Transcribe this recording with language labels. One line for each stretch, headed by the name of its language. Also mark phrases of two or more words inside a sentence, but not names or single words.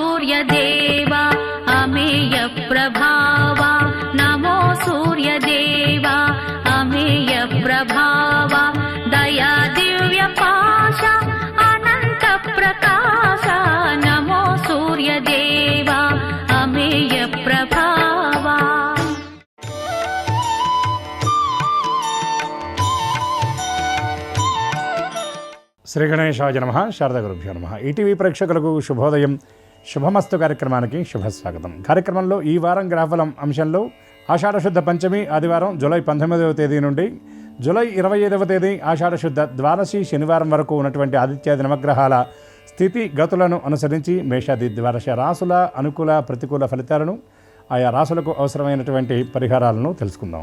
Sanskrit: सूर्यदेवा अमेय प्रभावा नमो सूर्यदेवा अमेय प्रभावा दया दिव्य पाशा अनंत प्रकाशा नमो सूर्यदेवा अमेय प्रभावा। శ్రీ గణేశాయ నమః. శారదా గురుభ్యో నమః.
Telugu: ఈటీవీ ప్రేక్షకులకు శుభోదయం. శుభమస్తు కార్యక్రమానికి శుభస్వాగతం. కార్యక్రమంలో ఈ వారం గ్రహఫలం అంశంలో ఆషాఢశుద్ధ పంచమి ఆదివారం జూలై 19వ తేదీ నుండి జూలై 25వ తేదీ ఆషాఢశుద్ధ ద్వాదశి శనివారం వరకు ఉన్నటువంటి ఆదిత్యాది నవగ్రహాల స్థితి గతులను అనుసరించి మేషాది ద్వాదశ రాసుల అనుకూల ప్రతికూల ఫలితాలను ఆయా రాసులకు అవసరమైనటువంటి పరిహారాలను తెలుసుకుందాం.